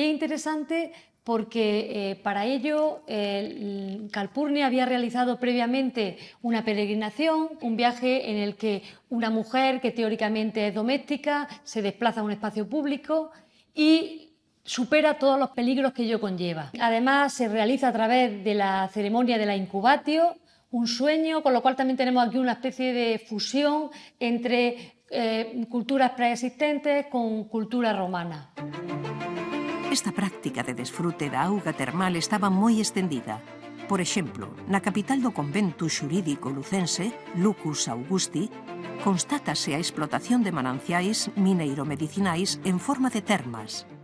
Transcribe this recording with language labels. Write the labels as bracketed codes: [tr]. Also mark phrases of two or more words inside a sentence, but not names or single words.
[es] Y es interesante porque para ello Calpurnia había realizado previamente una peregrinación, un viaje en el que una mujer que teóricamente es doméstica se desplaza a un espacio público y supera todos los peligros que ello conlleva. Además, se realiza a través de la ceremonia de la incubatio, un sueño, con lo cual también tenemos aquí una especie de fusión entre culturas preexistentes con cultura romana. [gl] Esta práctica de desfrute da auga termal estaba moi estendida. Por exemplo, na capital do convento xurídico lucense, Lucus Augusti, constátase a explotación de mananciais mineiro-medicinais en forma de termas.